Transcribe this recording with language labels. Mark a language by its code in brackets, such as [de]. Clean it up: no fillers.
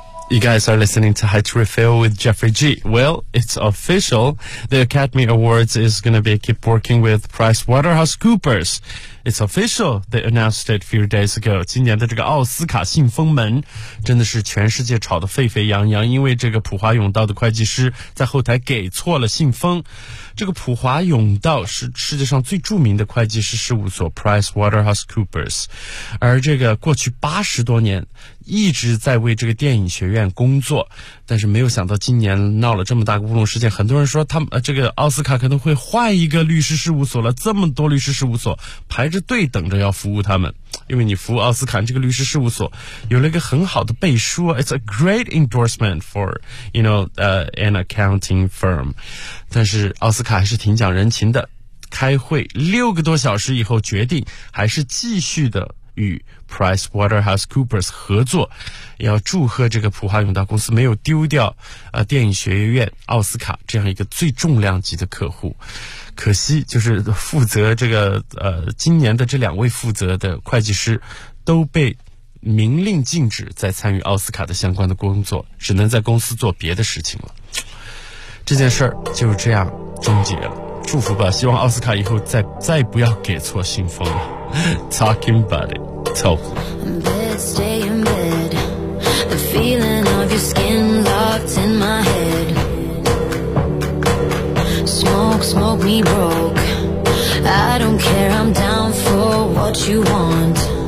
[en] You guys are listening to High to Refill with Jeffrey G. Well, it's official. The Academy Awards is going to be keep working with PricewaterhouseCoopers. It's official. They announced it a few days ago. [zh] 今年的这个奥斯卡信封门真的是全世界吵得沸沸扬扬，因为这个普华永道的会计师在后台给错了信封。这个普华永道是世界上最著名的会计师事务所 PricewaterhouseCoopers， 而这个过去80多年一直在为这个电影学院工作，但是没有想到今年闹了这么大个乌龙事件，很多人说他们这个奥斯卡可能会换一个律师事务所了，这么多律师事务所排着队等着要服务他们，因为你服务奥斯卡这个律师事务所有了一个很好的背书。 [en] It's a great endorsement for, you know, an accounting firm. [zh] 但是奥斯卡还是挺讲人情的，开会六个多小时以后决定还是继续的与 PricewaterhouseCoopers 合作，要祝贺这个普华永道公司没有丢掉电影学院奥斯卡这样一个最重量级的客户。可惜就是负责这个今年的这两位负责的会计师都被明令禁止再参与奥斯卡的相关的工作，只能在公司做别的事情了。这件事儿就这样终结了，祝福吧，希望奥斯卡以后再不要给错信封了。 [en] Talking about it, talk. In bed, stay in bed. The feeling of your skin locked in my head. Smoke, smoke me broke. I don't care, I'm down for what you want.